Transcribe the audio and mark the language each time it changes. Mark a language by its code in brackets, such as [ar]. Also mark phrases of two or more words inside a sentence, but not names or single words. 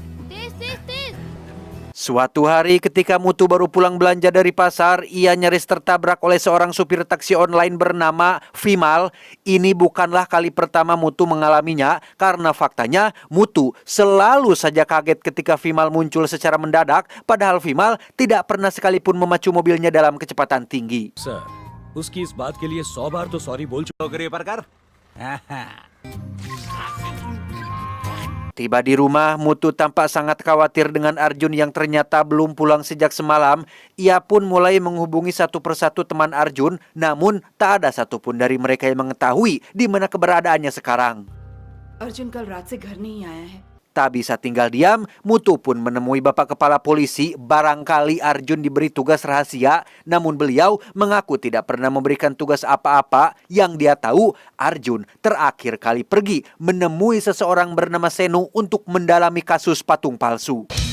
[id] Suatu hari ketika Mutu baru pulang belanja dari pasar, ia nyaris tertabrak oleh seorang supir taksi online bernama Vimal. Ini bukanlah kali pertama Mutu mengalaminya, karena faktanya Mutu selalu saja kaget ketika Vimal muncul secara mendadak, padahal Vimal tidak pernah sekalipun memacu mobilnya dalam kecepatan tinggi. [hi] सर, उसकी इस बात के लिए 100 बार तो सॉरी बोल चुका. नौकरी पर कर. [id] Tiba di rumah, Mutu tampak sangat khawatir dengan Arjun yang ternyata belum pulang sejak semalam. Ia pun mulai menghubungi satu persatu teman Arjun, namun tak ada satupun dari mereka yang mengetahui di mana keberadaannya sekarang. [hi] अर्जुन कल रात से घर नहीं आया है. [id] Tak bisa tinggal diam, Mutu pun menemui Bapak Kepala Polisi. Barangkali Arjun diberi tugas rahasia, namun beliau mengaku tidak pernah memberikan tugas apa-apa. Yang dia tahu, Arjun terakhir kali pergi menemui seseorang bernama Senu untuk mendalami kasus patung palsu.